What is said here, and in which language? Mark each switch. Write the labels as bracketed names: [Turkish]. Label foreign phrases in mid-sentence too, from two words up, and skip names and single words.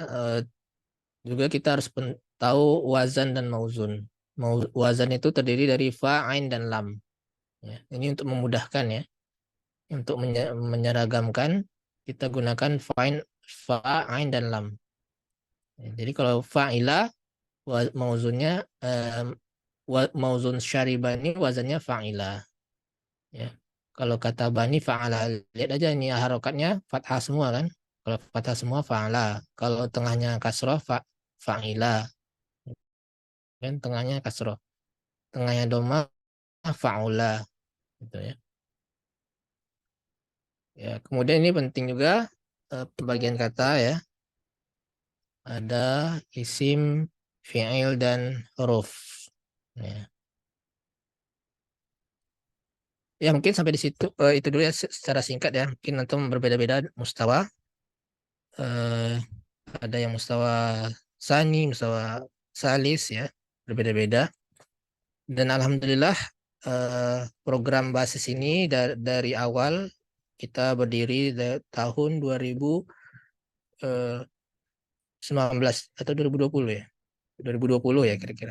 [Indonesian] Juga kita harus tahu wazan dan mauzun. Wazan itu terdiri dari fa, ain, dan lam. Ya, ini untuk memudahkan ya. Untuk menyeragamkan, kita gunakan fa, ain, dan lam. Ya, jadi kalau fa'ila, mauzunnya, mauzun syaribah ini wazannya fa'ila. Ya. Kalau kata bani fa'ala, lihat aja ini harokatnya fathah semua kan. Kalau fathah semua fa'ala. Kalau tengahnya kasroh fa'ila. Dan tengahnya kasroh. Tengahnya doma fa'ula. Gitu ya. Ya, kemudian ini penting juga pembagian kata ya. Ada isim, fi'il dan huruf. Ya. Ya mungkin sampai di situ itu dulu ya secara singkat ya. Mungkin antum berbeda-beda mustawa. Ada yang [Arabic] مستوى ثاني, مستوى ثالث [Indonesian] ya, berbeda-beda. Dan alhamdulillah program basis ini dari awal kita berdiri tahun 2019 atau 2020 ya. 2020 ya kira-kira.